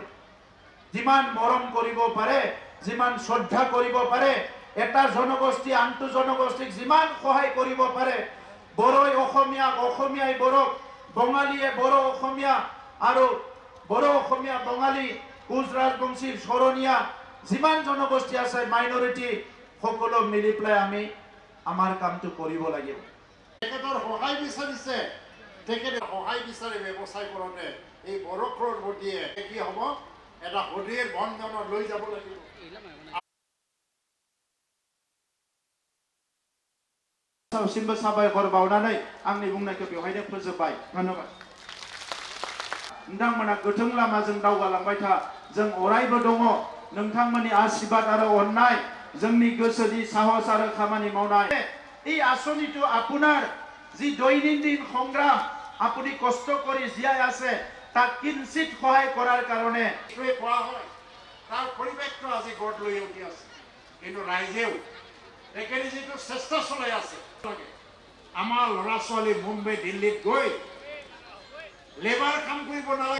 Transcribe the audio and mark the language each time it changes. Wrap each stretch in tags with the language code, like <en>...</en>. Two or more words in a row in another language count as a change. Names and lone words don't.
<as>যিমান মৰম কৰিব পাৰে, যিমান শ্ৰদ্ধা কৰিব পাৰে, এটা জনগোষ্ঠী আনটো জনগোষ্ঠীক যিমান সহায় কৰিব পাৰে, বড়োই অসমীয়াক, অসমীয়াই বড়োক, বঙালীয়ে বড়ো অসমীয়া আৰু বড়ো অসমীয়া বঙালী, কোচ ৰাজবংশী, চৰণীয়া, যিমান জনগোষ্ঠী আছে মাইনৰিটি, সকলো মিলি পেলাই আমি আমাৰ কামটো কৰিব লাগিব। তেখেতৰ সহায় বিচাৰিছে, তেখেতে সহায় বিচাৰি ব্যৱসায় কৰোঁতে এই বড়ো ক্ৰৰপতিয়ে কি হ'ব, এটা সদীৰ বন্ধনত লৈ যাব লাগিব।</as> <brx>सिमबो साबायखर बावनानै आंनि बुंनायखौ बेवहायनो फोजोबबाय। धन्यबाद। नोंथांमोना गोथों लामाजों दावगालांबाय था, जों अरायबो दङ। नोंथांमोननि आशीर्बाद आरो अननाय, जोंनि गोसोनि साहस आरो खामानि मावनाय,</brx> <as>এই আঁচনিটো আপোনাৰ যি দৈনন্দিন সংগ্ৰাম আপুনি কষ্ট কৰি জীয়াই আছে, তাক কিঞ্চিত সহায় কৰাৰ কাৰণে কোৱা হয়, তাৰ পৰিৱেশটো আজি গঢ় লৈ উঠি আছে। কিন্তু ৰাইজেও তেখেতে যিটো চেষ্টা চলাই আছে, আমাৰ ল'ৰা ছোৱালী মুম্বাই দিল্লীত গৈ লেবাৰ কাম কৰিব নালাগে।</as>